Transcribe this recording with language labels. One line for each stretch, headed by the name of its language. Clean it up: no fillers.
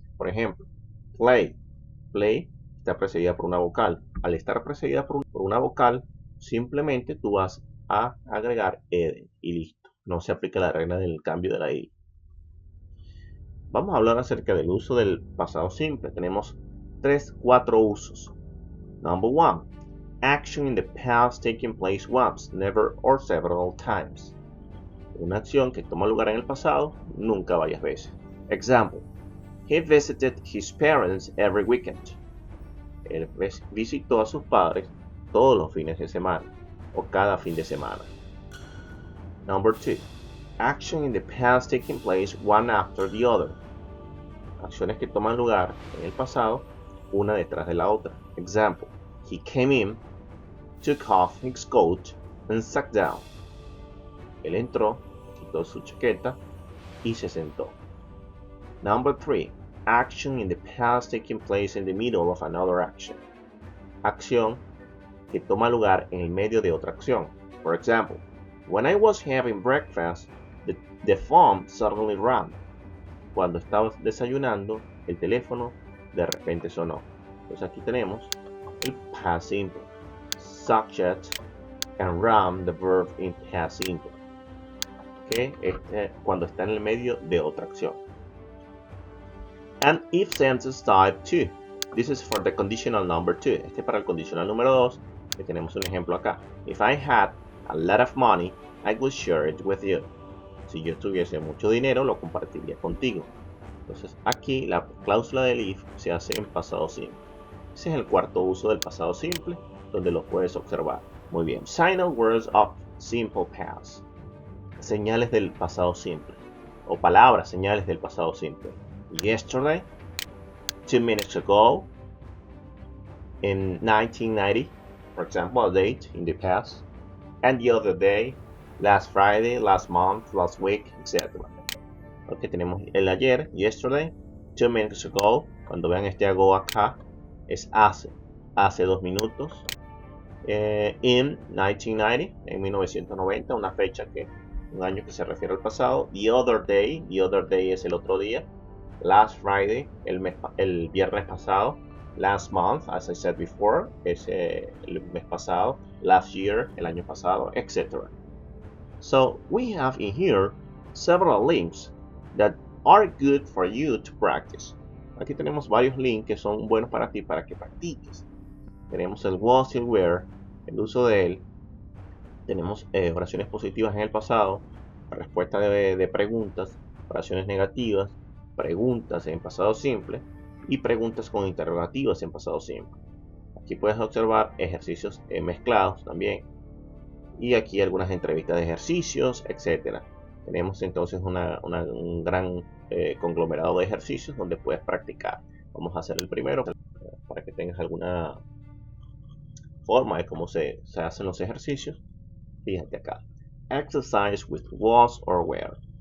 Spanish: Por ejemplo, play, play está precedida por una vocal. Al estar precedida por una vocal, simplemente tú vas a agregar ed y listo. No se aplica la regla del cambio de la i. Vamos a hablar acerca del uso del pasado simple. Tenemos 4 usos.
English: Number 1. Action in the past taking place once, never or several times.
Spanish: Una acción que toma lugar en el pasado, nunca varias veces.
English: Example. He visited his parents every weekend.
Spanish: Él visitó a sus padres todos los fines de semana o cada fin de semana.
English: Number 2. Action in the past taking place one after the other.
Spanish: Acciones que toman lugar en el pasado, una detrás de la otra.
English: Example. He came in, took off his coat, and sat down.
Spanish: Él entró, quitó su chaqueta y se sentó.
English: Number 3. Action in the past taking place in the middle of another action.
Spanish: Acción que toma lugar en el medio de otra acción.
English: For example, when I was having breakfast, the phone suddenly rang.
Spanish: Cuando estaba desayunando, el teléfono de repente sonó. Entonces aquí tenemos el past simple.
English: Subject and rang, the verb in past simple.
Spanish: Que cuando está en el medio de otra acción.
English: And if sentence type 2. This is for the conditional number 2.
Spanish: Este es para el condicional número 2, que tenemos un ejemplo acá.
English: If I had a lot of money, I would share it with you.
Spanish: Si yo tuviese mucho dinero, lo compartiría contigo. Entonces aquí la cláusula del if se hace en pasado simple. Ese es el cuarto uso del pasado simple, donde lo puedes observar. Muy bien.
English: Signal words of simple past.
Spanish: Señales del pasado simple. O palabras, señales del pasado simple.
English: Yesterday, 2 minutes ago, in 1990, for example, a date in the past, and the other day, last Friday, last month, last week, etc.
Spanish: Ok, tenemos el ayer,
English: yesterday, 2 minutes ago.
Spanish: Cuando vean este ago acá, es hace 2 minutos. In 1990, en 1990, una fecha un año que se refiere al pasado.
English: The other day
Spanish: es el otro día.
English: Last Friday,
Spanish: el viernes pasado.
English: Last month, as I said before,
Spanish: es el mes pasado.
English: Last year,
Spanish: el año pasado, etc.
English: So we have in here several links that are good for you to practice.
Spanish: Aquí tenemos varios links que son buenos para ti, para que practiques. Tenemos el was y el were, el uso de él. Tenemos oraciones positivas en el pasado, respuesta de preguntas, oraciones negativas, preguntas en pasado simple y preguntas con interrogativas en pasado simple. Aquí puedes observar ejercicios mezclados también. Y aquí algunas entrevistas de ejercicios, etc. Tenemos entonces un gran conglomerado de ejercicios donde puedes practicar. Vamos a hacer el primero para que tengas alguna forma de cómo se hacen los ejercicios. Fíjate acá.
English: Exercise with was or were.